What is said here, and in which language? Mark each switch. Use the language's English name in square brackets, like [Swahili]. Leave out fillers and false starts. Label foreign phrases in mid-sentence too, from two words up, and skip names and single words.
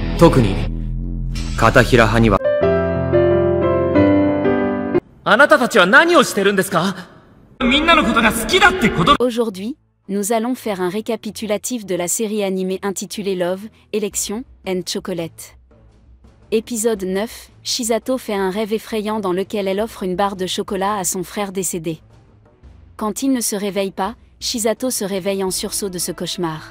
[Japanese] 特に片平派には。あなたたちは何をしてるんですか？みんなのことが好きだってこと。 [French] Aujourd'hui, nous allons faire un récapitulatif de la série animée intitulée Love, Election and Chocolate. Épisode 9, Shisato fait un rêve effrayant dans lequel elle offre une barre de chocolat à son frère décédé. Quand il ne se réveille pas, Shisato se réveille en sursaut de ce cauchemar.